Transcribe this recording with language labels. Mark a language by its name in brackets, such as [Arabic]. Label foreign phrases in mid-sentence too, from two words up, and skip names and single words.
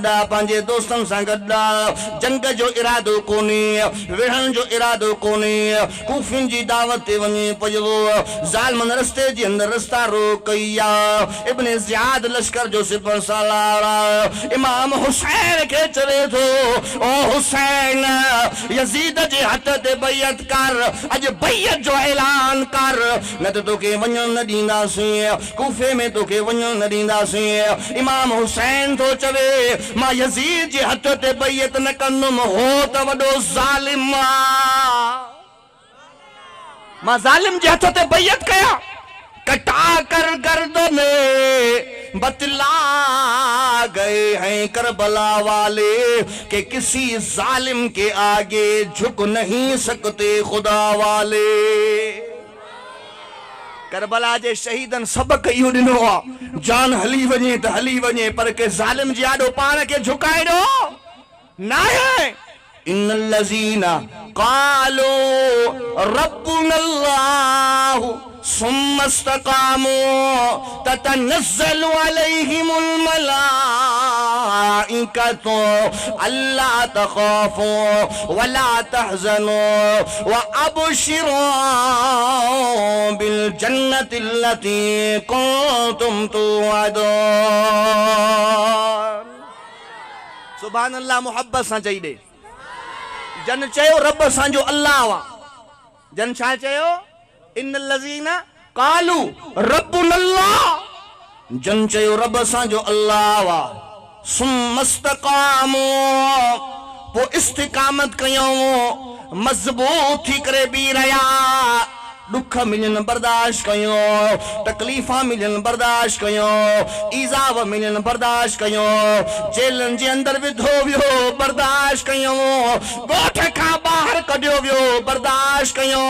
[Sindhi] पंहिंजे दोस्तन सां गॾु जंग जो इरादो कोन्हे विढ़ण जो इरादो कोन्हे कूफिन जी दावत ते वञे पियो ज़ालिमन रस्ते जे अंदर रस्ता रोक कई इब्न ज़ियाद लश्कर जो सिपह सालार इमाम हुसैन के चवे थो ओ हुसैन यजीद जे हथ ते बैयत कर अज बैयत जो ऐलान कर न तो तोखे वञण न ॾींदासीं कूफे में तोखे वञण न ॾींदासीं। इमाम हुसैन तो चवे मां यजीद जे हथ ते बैयत न कंदुमि हो त वॾो ज़ालिम मां ज़ालिम जे हथ ते बैयत कया कर [Urdu] گردن بتلا گئے ہیں کربلا والے کہ کسی ظالم کے آگے جھک نہیں سکتے خدا والے. [Sindhi] करबला जे शहीदन सबक इहो ॾिनो आहे, जान हली वञे त हली वञे पर के ज़ालिम जे आॾो पाण खे झुकाइणो न आहे। [Arabic] إن الذين قالوا ربنا الله ثم استقاموا تتنزل عليهم الملائكة ألا تخافوا ولا تحزنوا وأبشروا بالجنة التي كنتم توعدون. سبحان الله [Sindhi] मोहब्बत सां चई ॾे। जन चयो रब असांजो अल्लाह वा। जन छा चयो? [Arabic] إن الذين قالوا ربنا الله. [Sindhi] जन चयो रब असांजो अल्लाह वा। [Arabic] ثم استقاموا, [Sindhi] पोइ इस्तिक़ामत कयूं, मज़बूत थी करे बीह रहिया। दुख मिलन बर्दाश्त कयूं, तकलीफ़ा मिलन बर्दाश्त कयूं, ईज़ाव मिलन बर्दाश्त कयूं, जेलन जे अंदर विधो वियो बर्दाश्त कयूं, ॻोठ खां ॿाहिरि कढियो वियो बर्दाश्त कयूं।